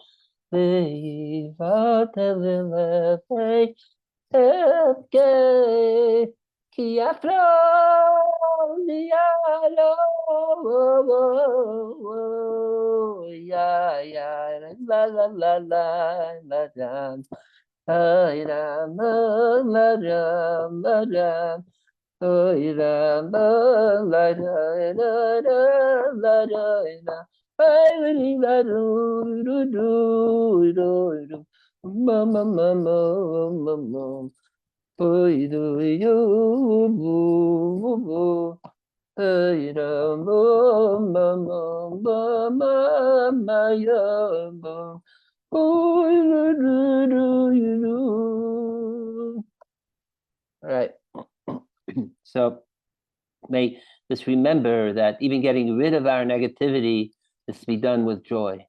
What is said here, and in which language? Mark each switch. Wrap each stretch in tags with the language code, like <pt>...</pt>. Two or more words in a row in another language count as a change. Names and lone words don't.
<arc>ליבטל ולהוי הפקר כ עפרא דארעא. Ya la la la la la ram, ay ram la ram la ram, ay ram la ram la ram la ram, ay la ru ru ru ru ru, ma ma ma ma ma ma, ay do yo bu bu bu.</arc> <en>Right. So may just remember that even getting rid of our negativity is to be done with joy.</en>